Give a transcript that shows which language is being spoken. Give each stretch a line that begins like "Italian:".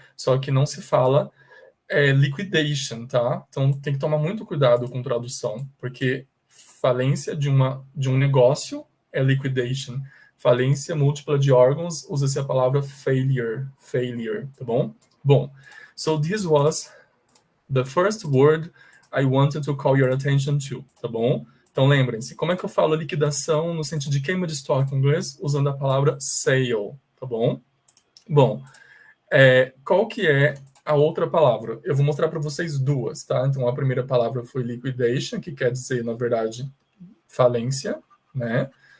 Portuguese: Só que não se fala liquidation, tá? Então tem que tomar muito cuidado com tradução, porque falência de um negócio é liquidation. Falência múltipla de órgãos, usa-se a palavra failure, tá bom? Bom,
English: so this was the first word I wanted to call your attention to,
Portuguese: tá bom? Então lembrem-se, como é que eu falo liquidação no sentido de queima de estoque em inglês? Usando a palavra sale, tá bom? Bom, qual que é a outra palavra? Eu vou mostrar para vocês duas, tá? Então a primeira palavra foi liquidation, que quer dizer, na verdade, falência, né?